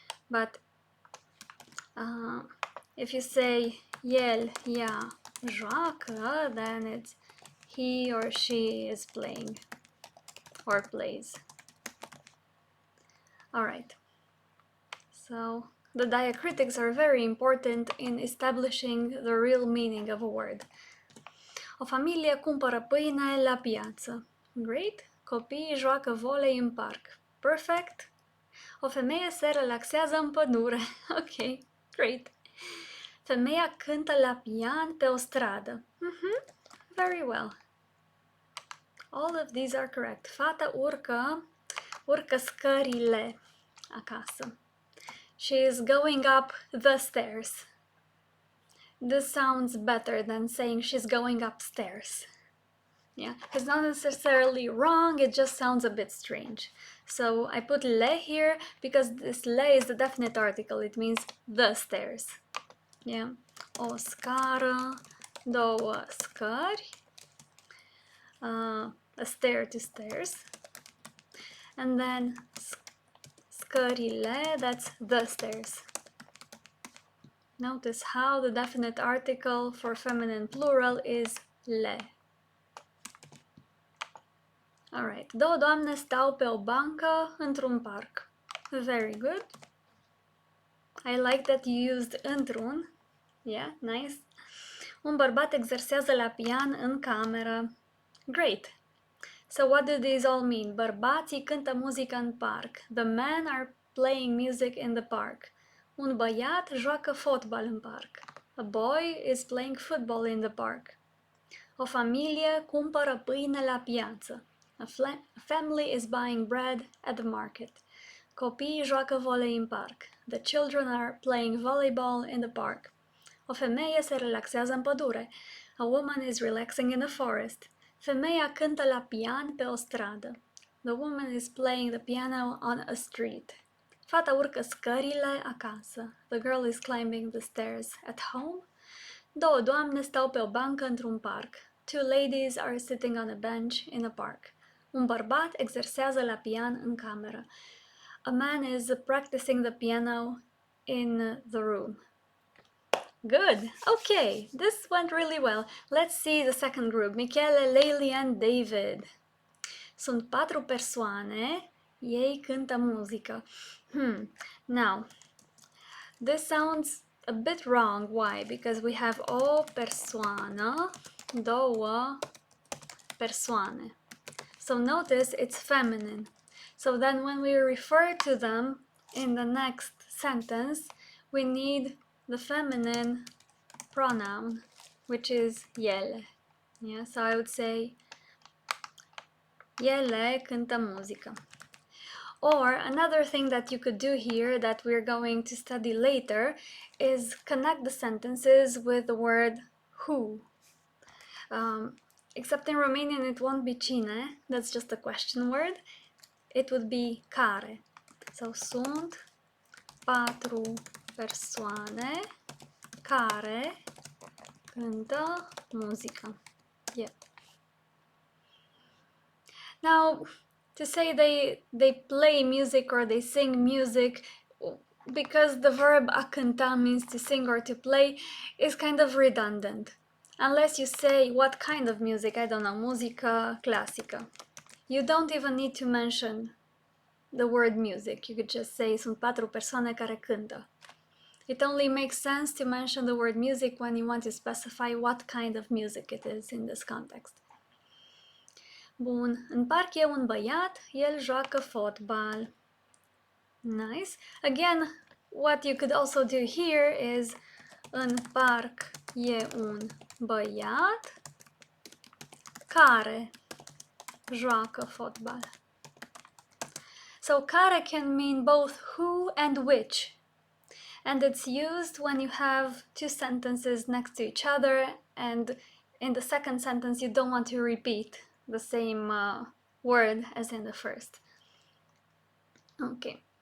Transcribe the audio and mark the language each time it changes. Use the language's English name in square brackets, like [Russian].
[English] But if you say [Romanian] el, ea, joacă, [English] then it's he or she is playing or plays. All right. So the diacritics are very important in establishing the real meaning of a word. [Romanian] O familie cumpără pâine la piață. [English] Great. [Romanian] Copiii joacă volei în parc. Perfect. O femeie se relaxează în pădure. [English] Ok, great. [Romanian] Femeia cântă la pian pe o stradă. [English] Very well. All of these are correct. [Romanian] Fata urcă scările acasă. [English] She is going up the stairs. This sounds better than saying she's going upstairs. Yeah, it's not necessarily wrong, it just sounds a bit strange. So I put le here because this le is the definite article, it means the stairs. Yeah, [Romanian] o scară, două scări, [English] a stair to stairs, and then scările, that's the stairs. Notice how the definite article for feminine plural is le. [Romanian] Alright, două doamne stau pe o bancă într-un parc. [English] Very good. I like that you used într-un. Yeah, nice. [Romanian] Un bărbat exersează la pian în cameră. [English] Great. So what do these all mean? [Romanian] Bărbații cântă muzică în parc. [English] The men are playing music in the park. [Romanian] Un băiat joacă fotbal în parc. [English] A boy is playing football in the park. [Romanian] O familie cumpără pâine la piață. [English] A family is buying bread at the market. [Romanian] Copiii joacă volei în parc. [English] The children are playing volleyball in the park. [Romanian] O femeie se relaxează în pădure. [English] A woman is relaxing in the forest. [Romanian] Femeia cântă la pian pe o stradă. [English] The woman is playing the piano on a street. [Romanian] Fata urcă scările acasă. [English] The girl is climbing the stairs at home. [Romanian] Două doamne stau pe o bancă într-un parc. [English] Two ladies are sitting on a bench in a park. [Romanian] Un bărbat exersează la pian în cameră. [English] A man is practicing the piano in the room. Good. Okay, this went really well. Let's see the second group. [Romanian] Michele, Leili and David. Sunt 4 persoane. Ei cântă muzică. [English] Now, this sounds a bit wrong. Why? Because we have o persoană, două persoane. So notice it's feminine. So then when we refer to them in the next sentence, we need the feminine pronoun, which is ele. Yeah, so I would say [Romanian] ele cântă muzică. [English] Or another thing that you could do here that we're going to study later is connect the sentences with the word who. Except in Romanian it won't be cine, that's just a question word. It would be care. [Romanian] So sunt 4 persoane care cântă muzică. [English] Yeah. Now, to say they play music or they sing music, because the verb a cânta means to sing or to play, is kind of redundant. Unless you say what kind of music, I don't know, [Romanian] muzică clasică. [English] You don't even need to mention the word music. You could just say [Romanian] sunt 4 persoane care cântă. [English] It only makes sense to mention the word music when you want to specify what kind of music it is in this context. [Romanian] Bun, în parc e un băiat, el joacă fotbal. [English] Nice. Again, what you could also do here is [Romanian] în parc e un băiat care joacă fotbal. [English] So care can mean both who and which. And it's used when you have two sentences next to each other and in the second sentence you don't want to repeat the same word as in the first. Ok.